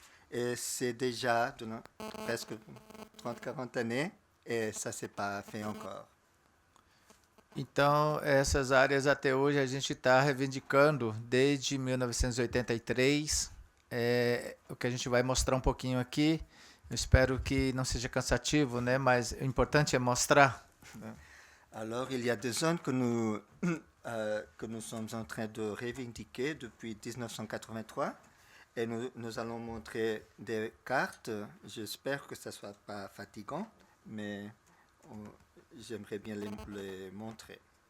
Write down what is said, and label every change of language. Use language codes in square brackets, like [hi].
[fr] Et c'est déjà presque 30-40 années et ça ne s'est pas fait encore. [pt] Então, essas áreas até hoje a gente está reivindicando desde 1983. O que a gente vai mostrar um pouquinho aqui. Eu espero que não seja cansativo, né? Mas o importante é mostrar. [fr] Alors, il y a des zones que nous sommes en train de reivindiquer depuis 1983. Et nous allons montrer des cartes. J'espère que ça ne soit pas fatigant, mais j'aimerais bien les montrer.